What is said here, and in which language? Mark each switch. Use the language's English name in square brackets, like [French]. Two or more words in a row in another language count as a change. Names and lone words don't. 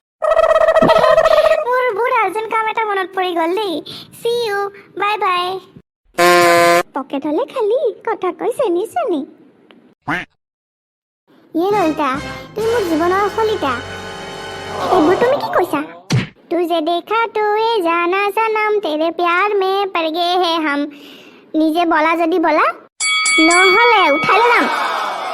[Assamese] মোৰ বহুত আৰ্জেণ্ট কাম এটা মনত পৰি গ'ল দেই। [English] see you, bye bye. [Assamese] পকেট হ'লে খালি, কথা কৈ চেনি চেনি। ললিতা, তুমি মোৰ জীৱনৰ ফলিতা। এইবোৰ তুমি কি কৈছা? [Hindi] तुझे देखा तो ये जाना सनम, तेरे प्यार में पड़ गए हैं हम। [Assamese] নিজে বলা যদি বলা, নহ'লে উঠাই ল'ম।